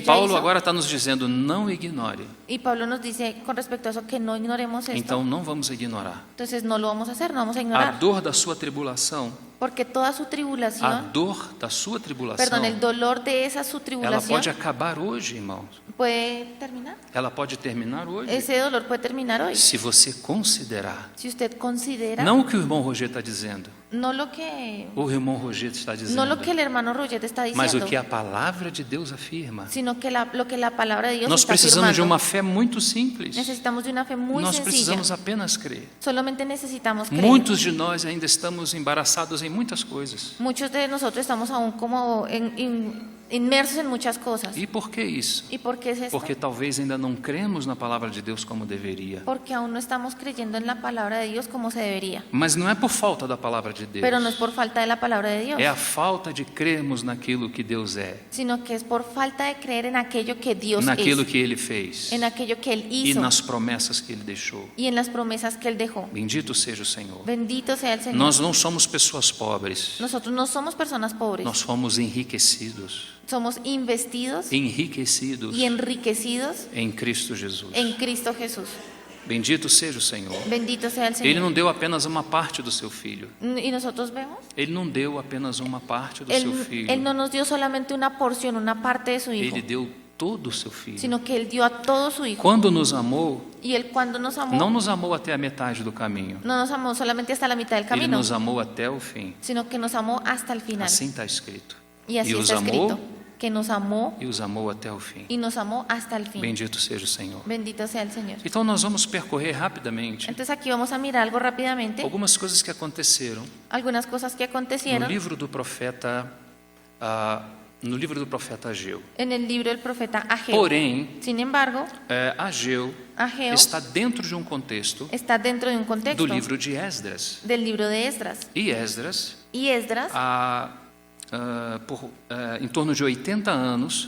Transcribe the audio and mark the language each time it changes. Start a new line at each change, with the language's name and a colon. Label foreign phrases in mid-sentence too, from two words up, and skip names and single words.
Portuguese: Paulo
Spanish: hizo,
Portuguese: agora está nos dizendo, não ignore.
Spanish: y Pablo nos dice con respecto a eso que no ignoremos esto,
Portuguese: Então não vamos ignorar.
Spanish: entonces no lo vamos a hacer, no vamos a
Portuguese: A
Spanish: ignorar,
Portuguese: dor da sua tribulação,
Spanish: porque toda su
Portuguese: a
Spanish: tribulación,
Portuguese: dor da sua tribulação,
Spanish: perdón, el dolor de esa su
Portuguese: ela
Spanish: tribulación
Portuguese: pode acabar hoje, irmãos.
Spanish: puede terminar.
Portuguese: Ela pode terminar hoje.
Spanish: Ese dolor puede terminar hoy.
Portuguese: Se você considerar,
Spanish: Si usted considera,
Portuguese: não o que o irmão Roger está dizendo,
Spanish: no lo que
Portuguese: o irmão Roger está
Spanish: no
Portuguese: dizendo,
Spanish: lo que el hermano Roger está
Portuguese: mas o
Spanish: diciendo,
Portuguese: que a palavra de Deus afirma.
Spanish: sino que lo que la palabra de Dios
Portuguese: Nós
Spanish: está
Portuguese: precisamos de
Spanish: afirmando.
Portuguese: uma fé muito simples.
Spanish: Necesitamos de una fe muy
Portuguese: Nós
Spanish: sencilla.
Portuguese: precisamos apenas crer.
Spanish: Solamente necesitamos creer.
Portuguese: Muitos de nós ainda estamos embaraçados em muitas coisas.
Spanish: Muchos de nosotros estamos aún como inmersos en muchas cosas.
Portuguese: E por que isso?
Spanish: ¿Y por qué es esto?
Portuguese: Porque talvez ainda não cremos na palavra de Deus como deveria.
Spanish: Porque aún no estamos creyendo en la palabra de Dios como se debería.
Portuguese: Mas não é por falta da palavra de Deus.
Spanish: Pero no es por falta de la palabra de Dios,
Portuguese: É a falta de crermos naquilo que Deus é,
Spanish: sino que es por falta de creer en aquello que Dios
Portuguese: naquilo
Spanish: es,
Portuguese: que Ele fez
Spanish: en aquello que Él
Portuguese: e
Spanish: hizo
Portuguese: nas promessas que Ele deixou.
Spanish: y en las promesas que Él dejó.
Portuguese: Bendito seja o Senhor.
Spanish: Bendito sea el Señor.
Portuguese: Nós não somos pessoas pobres.
Spanish: Nosotros no somos personas pobres,
Portuguese: Nós fomos enriquecidos.
Spanish: somos investidos
Portuguese: Enriquecidos
Spanish: y enriquecidos
Portuguese: em Cristo Jesus.
Spanish: en Cristo Jesús.
Portuguese: Bendito seja o Senhor.
Spanish: Bendito sea el
Portuguese: Ele
Spanish: Señor.
Portuguese: não deu apenas uma parte do seu filho.
Spanish: Y nosotros vemos,
Portuguese: Ele não deu apenas uma parte do seu filho.
Spanish: Él no nos dio solamente una porción, una parte de su hijo,
Portuguese: Ele deu todo o seu filho.
Spanish: sino que Él dio a todo su hijo.
Portuguese: Quando nos amou,
Spanish: Y Él cuando nos amó,
Portuguese: não nos amou até a metade do caminho.
Spanish: no nos amó solamente hasta la mitad del
Portuguese: Ele
Spanish: camino,
Portuguese: nos amou até o fim.
Spanish: sino que nos amó hasta el final.
Portuguese: Assim está escrito.
Spanish: Y así
Portuguese: E os
Spanish: está escrito,
Portuguese: amou
Spanish: que nos amó
Portuguese: e os amou até o fim.
Spanish: y nos amó hasta el fin.
Portuguese: Bendito seja o Senhor.
Spanish: Bendito sea el Señor.
Portuguese: Então nós vamos percorrer rapidamente
Spanish: Entonces aquí vamos a mirar algo rápidamente,
Portuguese: algumas coisas que aconteceram
Spanish: algunas cosas que
Portuguese: no
Spanish: acontecieron
Portuguese: livro do profeta Ageu.
Spanish: en el libro del profeta Ageo.
Portuguese: Porém,
Spanish: Sin embargo,
Portuguese: Ageu
Spanish: Ageo
Portuguese: está dentro de um contexto
Spanish: está dentro de un contexto
Portuguese: do livro de Esdras.
Spanish: del libro de Esdras.
Portuguese: E Esdras,
Spanish: Y Esdras,
Portuguese: em torno de 80 anos,